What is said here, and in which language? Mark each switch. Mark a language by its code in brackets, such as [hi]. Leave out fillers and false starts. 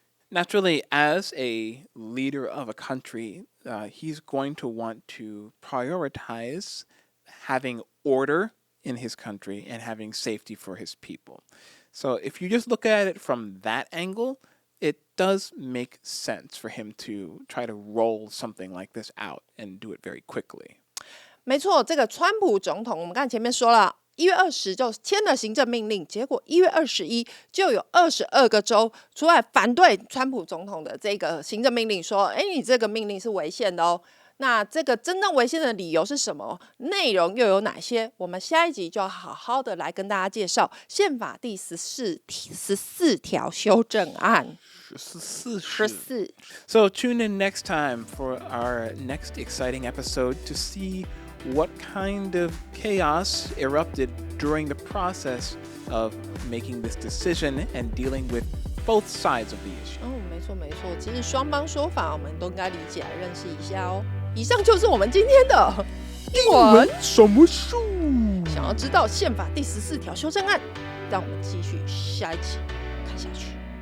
[en] Naturally, as a leader of a country, he's going to want to prioritize having order in his country and having safety for his people. So if you just look at it from that angle, it does make sense for him to try to roll something like this out and do it very quickly. [zh] 没错，这个川普总统，我们刚才前面说了，1月20就签了行政命令，结果1月21就有22个州出来反对川普总统的这个行政命令，说：“哎，你这个命令是违宪的哦。” 那这个真正违宪的理由是什么？内容又有哪些？我们下一集就要好好的来跟大家介绍宪法第14条修正案。 14。 [en] So tune in next time for our next exciting episode to see what kind of chaos erupted during the process of making this decision and dealing with both sides of the issue. [zh] 没错没错，其实双方说法我们都应该理解来认识一下哦。以上就是我们今天的英文什么书？想要知道宪法第14条修正案，让我们继续下一集看下去。